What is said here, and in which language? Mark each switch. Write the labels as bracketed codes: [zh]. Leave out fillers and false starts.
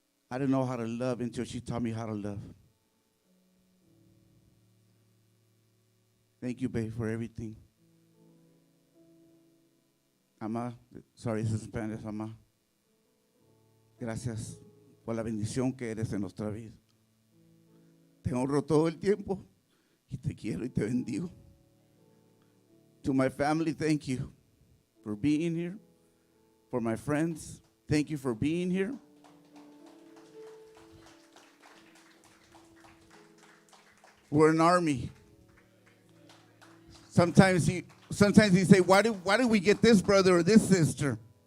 [en] I didn't know how to love until she taught me how to love. Thank you, babe, for everything. Ama, sorry, this is Spanish, Ama. [es] Gracias por la bendición que eres en nuestra vida. Te honro todo el tiempo y te quiero y te bendigo. [en] To my family, thank you for being here. For my friends, thank you for being here. We're an army. Sometimes you say, why do we get this brother or this sister?